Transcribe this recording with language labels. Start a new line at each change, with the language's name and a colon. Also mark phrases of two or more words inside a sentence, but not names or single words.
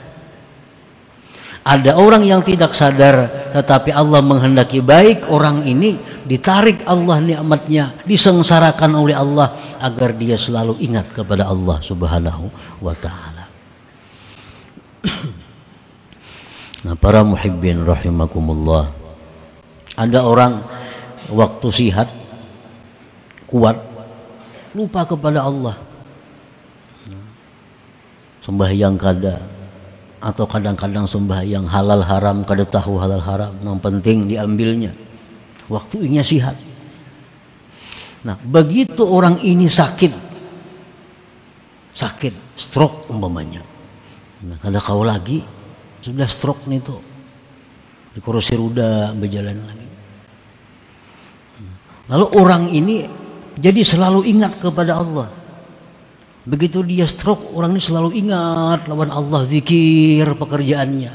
Indonesian: Ada orang yang tidak sadar, tetapi Allah menghendaki baik, orang ini ditarik Allah nikmatnya, disengsarakan oleh Allah agar dia selalu ingat kepada Allah
Arabic: Subhanahu wa ta'ala.
Indonesian: Nah, para
Arabic: muhibbin rahimakumullah,
Indonesian: ada orang waktu sihat kuat lupa kepada Allah,
Banjar: sembahyang kada, atau kadang-kadang sembahyang halal haram kada tahu halal haram, yang penting diambilnya waktunya sihat. Nah, begitu orang ini sakit stroke umpamanya, nah, kada kau lagi sudah stroke nih tuh, di kursi roda berjalan lagi.
Indonesian: Lalu orang ini jadi selalu ingat kepada Allah.
Banjar: Begitu dia stroke, orang ini selalu ingat lawan Allah, zikir pekerjaannya.